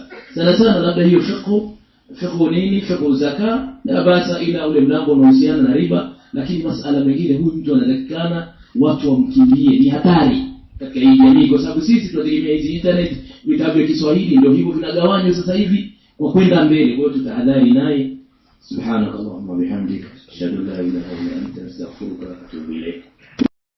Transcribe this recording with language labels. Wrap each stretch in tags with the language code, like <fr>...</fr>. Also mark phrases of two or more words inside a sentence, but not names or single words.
<sw>Sana labda hiyo fiqh zaka na basa ila ule mlango unaohusiana na riba, lakini masuala mengine huyu mtu anatakikana watu wamkimbie, ni hatari katika hii jamii, kwa sababu sisi tunategemea hizi internet, vitabu vya Kiswahili ndio hivyo vinagawanywa sasa hivi kwa kwenda mbele. Kwa hiyo tutahadhari naye.</sw> <ar>سبحانك اللهم بحمدك أشهد أن لا إله إلا أنت أستغفرك وأتوب إليك.</ar>